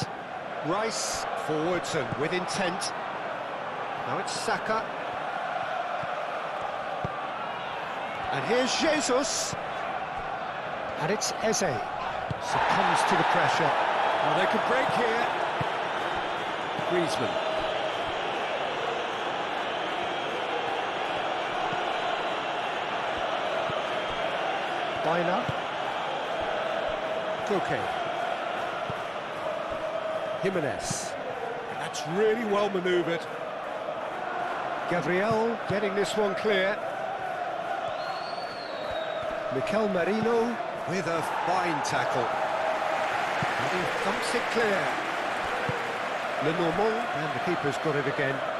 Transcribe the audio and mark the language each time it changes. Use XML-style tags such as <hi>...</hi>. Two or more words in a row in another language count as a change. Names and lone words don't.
<en>Rice forwards and with intent. Now it's Saka. And here's Jesus. And it's Eze. Succumbs to the pressure. Well, they could break here. Griezmann. Baina. Koke. Jimenez. That's really well manoeuvred. Gabriel getting this one clear. Mikel Merino with a fine tackle. And he thumps it clear. Lenormand, and the keeper's got it again.</en>